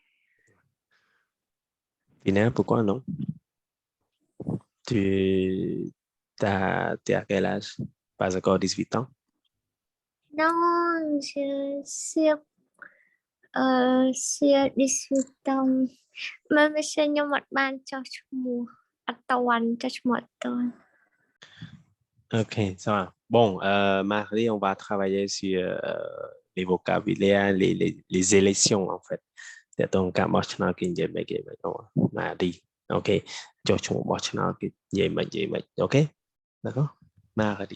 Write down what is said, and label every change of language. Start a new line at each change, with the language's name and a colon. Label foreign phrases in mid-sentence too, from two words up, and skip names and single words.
French: Tina, pourquoi non? T'es à quel âge? Pas encore 18 ans? Non, je suis 18 ans. Mais monsieur
Khmer: ខ្ញុំអត់បានចុះឈ្មោះអត់តាន់ចុះឈ្មោះអត់តាន់
French: OK, ça va. Bon, mardi, on va travailler sur les vocabulaires, les élections, en fait. C'est donc quand moi qui mardi. OK. OK? D'accord? Mardi.